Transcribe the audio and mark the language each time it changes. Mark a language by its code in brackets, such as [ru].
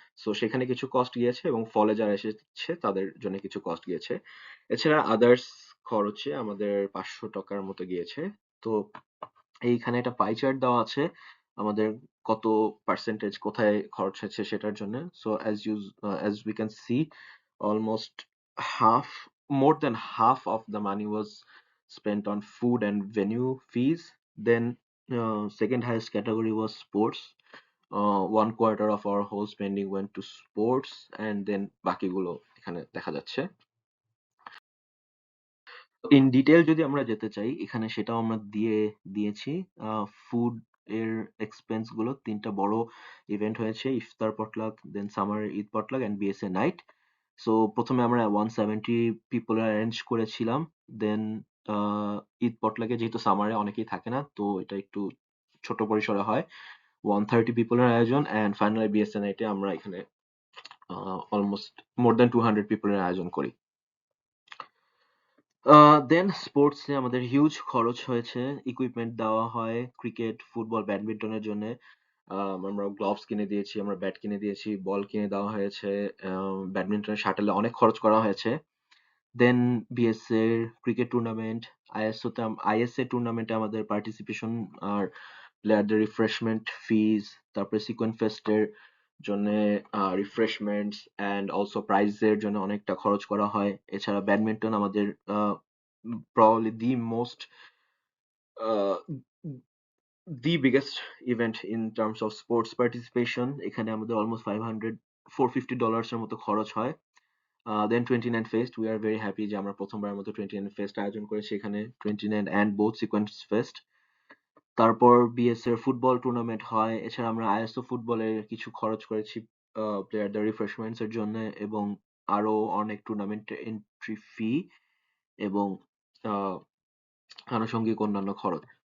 [bn] So সেখানে কিছু cost গিয়েছে এবং ফলে যারা এসেছে তাদের জন্য কিছু কস্ট গিয়েছে। এছাড়া আদার্স খরচে আমাদের $500 মতো গিয়েছে। তো এইখানে একটা পাই চার্ট দেওয়া আছে আমাদের কত পার্সেন্টেজ কোথায় খরচ হয়েছে সেটার জন্য। So [en] as we can see, almost half more than half of the money was spent on food and venue fees. Then second highest category was sports. 1/4 of our whole spending went to sports, and then [bn] বাকিগুলো এখানে দেখা যাচ্ছে। In detail যদি আমরা যেতে চাই, এখানে সেটাও আমরা দিয়েছি। ফুড এর এক্সপেন্স গুলো ৩ টা বড় ইভেন্ট হয়েছে। ইফতার পটলাক, দেন summer Eid পটলাক and BSA night. So ১ম এ আমরা 170 পিপল অ্যারেঞ্জ করেছিলাম। দেন আ ঈদ পটলাকে যেহেতু সামারে অনেকেই থাকে না, তো এটা একটু ছোট পরিসরে হয়। 130 পিপল এর আয়োজন, অ্যান্ড ফাইনালি বিএসএ নাইটে আমরা এখানে অলমোস্ট মোর দ্যান 200 পিপল এর আয়োজন করি। দেন স্পোর্টসে আমাদের হিউজ খরচ হয়েছে। ইকুইপমেন্ট দেওয়া হয় ক্রিকেট, ফুটবল, ব্যাডমিন্টনের জন্যে। আমরা গ্লোভস কিনে দিয়েছি, আমরা ব্যাট কিনে দিয়েছি, বল কিনে দেওয়া হয়েছে। ব্যাডমিন্টনের শাটলে অনেক খরচ করা হয়েছে। দেন বিএসএ ক্রিকেট টুর্নামেন্ট, আইএসএ টুর্নামেন্টে আমাদের পার্টিসিপেশন আর প্লেয়ারদের রিফ্রেশমেন্ট ফিজ, তারপরে সিকোয়েন্ট ফেস্টের জন্যে রিফ্রেশমেন্টস অ্যান্ড অলসো প্রাইজের জন্য অনেকটা খরচ করা হয়। এছাড়া ব্যাডমিন্টন আমাদের [en] probably uh, the biggest event in terms of sports participation. [bn] এখানে আমাদের almost $450 এর মতো খরচ হয়। দেন 29 fest, [en] we are very happy [bn] যে আমরা প্রথমবারের মতো 29 ফেস্ট আয়োজন করেছি এখানে। 29 অ্যান্ড বোথ সিকোয়েন্স ফেস্ট। তারপর বিএস এর ফুটবল টুর্নামেন্ট হয়। এছাড়া আমরা আইএসও ফুটবলের কিছু খরচ করেছি প্লেয়ারদের রিফ্রেশমেন্টস এর জন্য, এবং আরো অনেক টুর্নামেন্টের এন্ট্রি ফি এবং আহ, আনুষঙ্গিক অন্যান্য খরচ।